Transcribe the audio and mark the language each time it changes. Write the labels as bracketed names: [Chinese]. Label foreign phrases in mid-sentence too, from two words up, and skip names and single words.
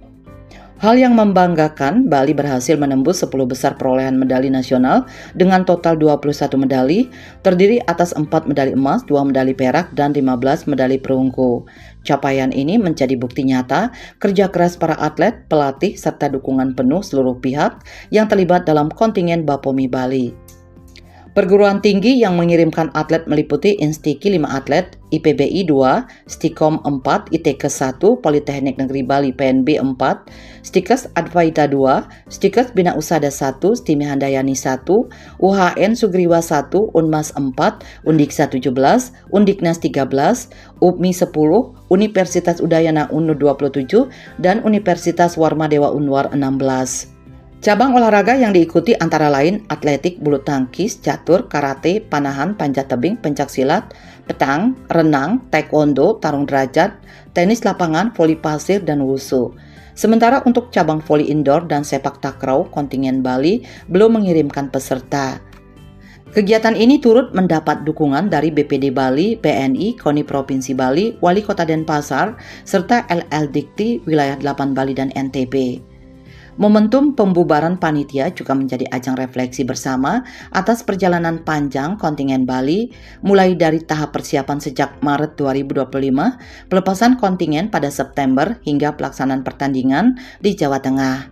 [Indonesian] Hal yang membanggakan, Bali berhasil menembus 10 besar perolehan medali nasional dengan total 21 medali, terdiri atas 4 medali emas, 2 medali perak, dan 15 medali perunggu. Capaian ini menjadi bukti nyata kerja keras para atlet, pelatih, serta dukungan penuh seluruh pihak yang terlibat dalam kontingen BAPOMI Bali. Perguruan tinggi yang mengirimkan atlet meliputi Instiki 5 atlet, IPBI 2, Stikom 4, ITK 1, Politeknik Negeri Bali PNB 4, Stikes Advaita 2, Stikes Bina Usada 1, Stimi Handayani 1, UHN Sugriwa 1, Unmas 4, Undiksa 17, Undiknas 13, UPMI 10, Universitas Udayana UNU 27, dan Universitas Warmadewa Unwar 16. Cabang olahraga yang diikuti antara lain atletik, bulu tangkis, catur, karate, panahan, panjat tebing, pencaksilat, petang, renang, taekwondo, tarung derajat, tenis lapangan, voli pasir, dan wushu. Sementara untuk cabang voli indoor dan sepak takraw, kontingen Bali belum mengirimkan peserta. Kegiatan ini turut mendapat dukungan dari BPD Bali, BNI, KONI Provinsi Bali, Wali Kota Denpasar, serta LL Dikti Wilayah 8 Bali dan NTB. Momentum pembubaran panitia juga menjadi ajang refleksi bersama atas perjalanan panjang kontingen Bali, mulai dari tahap persiapan sejak Maret 2025, pelepasan kontingen pada September hingga pelaksanaan pertandingan di Jawa Tengah.